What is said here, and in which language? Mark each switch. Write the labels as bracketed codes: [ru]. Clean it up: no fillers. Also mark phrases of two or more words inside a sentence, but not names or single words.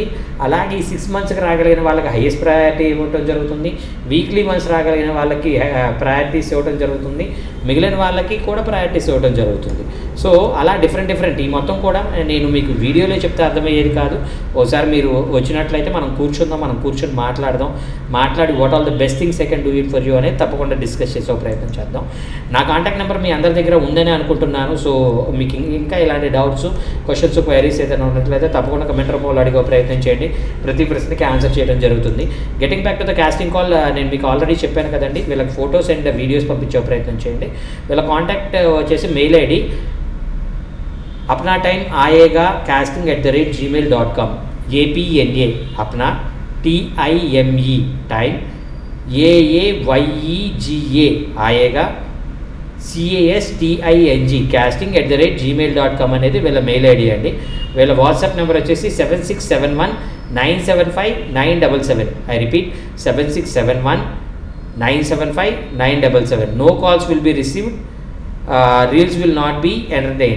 [te] అలాగే ఈ 6 monthsకి రాగలిగిన వాళ్ళకి [en] highest priority [te] ఇవ్వటం జరుగుతుంది, [en] weekly once [te] రాగలిగిన వాళ్ళకి ప్రయారిటీస్ ఇవ్వడం జరుగుతుంది, మిగిలిన వాళ్ళకి కూడా ప్రయారిటీస్ ఇవ్వడం జరుగుతుంది. సో అలా డిఫరెంట్ ఈ మొత్తం కూడా నేను మీకు వీడియోలో చెప్తే అర్థమయ్యేది కాదు. ఒకసారి మీరు వచ్చినట్లయితే మనం కూర్చొని మాట్లాడి [en] what all the best things I can do it for you [te] అనేది తప్పకుండా డిస్కస్ చేసే ప్రయత్నం చేద్దాం. నా [en] contact number [te] మీ అందరి దగ్గర ఉందని అనుకుంటున్నాను. సో మీకు ఇంకా ఇలాంటి [en] doubts, questions, queries [te] ఏదైనా ఉన్నట్లయితే తప్పకుండా కమెంట్ రూపంలో అడిగే ప్రయత్నం చేయండి. ప్రతి ప్రశ్నకి ఆన్సర్ చేయడం జరుగుతుంది. [en] getting back to the casting call, [te] నేను మీకు ఆల్రెడీ చెప్పాను కదండి, వీళ్ళకి [en] photos and videos [te] పంపించే ప్రయత్నం చేయండి. వీళ్ళ కాంటాక్ట్ వచ్చేసి [en] mail ID [hi] अपना टाइम आएगा casting@gmail.com, APNA अपना TIME टाइम AAYEGA आएगा CASTING casting@gmail.com [te] అనేది వీళ్ళ [en] mail ID [te] అండి. వీళ్ళ వాట్సాప్ నెంబర్ వచ్చేసి 7671975977. [en] I repeat 7671975977. no calls will be received, reels will not be entertained.